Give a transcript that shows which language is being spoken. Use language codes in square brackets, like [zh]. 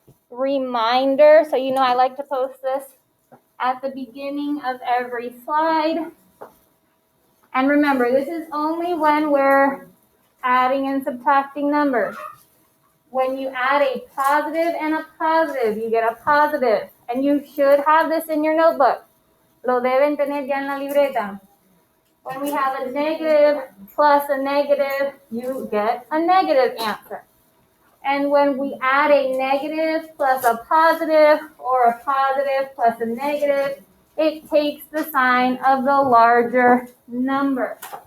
[en] Reminder, so you know I like to post this at the beginning of every slide. And remember, this is only when we're adding and subtracting numbers. When you add a positive and a positive, you get a positive. And you should have this in your notebook. [es] Lo deben tener ya en la libreta. [en] When we have a negative plus a negative, you get a negative answer. And when we add a negative plus a positive or a positive plus a negative, it takes the sign of the larger number.